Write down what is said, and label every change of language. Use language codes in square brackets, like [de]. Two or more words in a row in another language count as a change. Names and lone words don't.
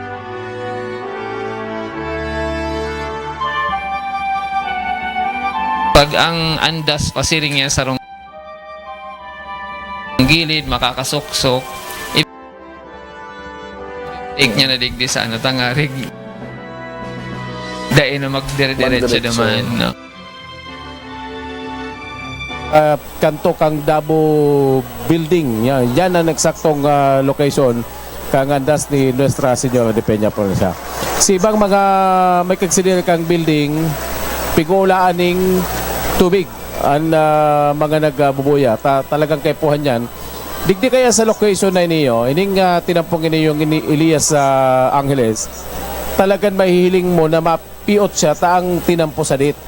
[bik] Pag ang andas pasiring niya sa gilid, makakasuksok, take niya na digdi sa tangarig. Dahil na magdire-diretso naman. No? Kanto kang Dabo Building. Yan ang eksaktong location kang andas ni Nuestra Señora de Peña Provincia. Si ibang mga may kagsilir kang building, pigulaan ning tubig ang mga nagbubuya. Talagang kaipuhan yan. Digdi kaya sa location na iniyo, ining tinampong iniyo yung Elias Angeles, talagang mahihiling mo na mapiot siya taang tinampo sa dit.